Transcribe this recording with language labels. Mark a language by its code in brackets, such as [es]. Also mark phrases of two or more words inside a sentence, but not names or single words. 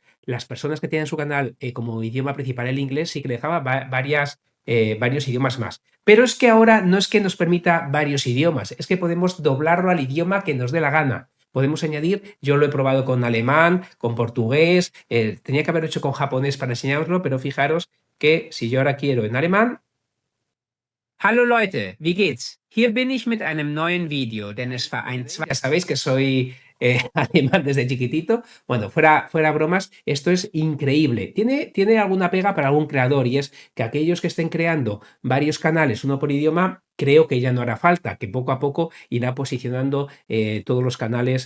[es] Las personas que tienen su canal como idioma principal el inglés sí que le dejaba varios idiomas más. Pero es que ahora no es que nos permita varios idiomas, es que podemos doblarlo al idioma que nos dé la gana. Podemos añadir, yo lo he probado con alemán, con portugués, tenía que haber hecho con japonés para enseñároslo, pero fijaros que si yo ahora quiero en alemán. [de] Hallo Leute, wie geht's? Hier bin ich mit einem neuen Video, denn es war ein... [es] Ya sabéis que soy alemán desde chiquitito. Bueno, fuera bromas, esto es increíble. Tiene alguna pega para algún creador y es que aquellos que estén creando varios canales, uno por idioma, creo que ya no hará falta, que poco a poco irá posicionando todos los canales.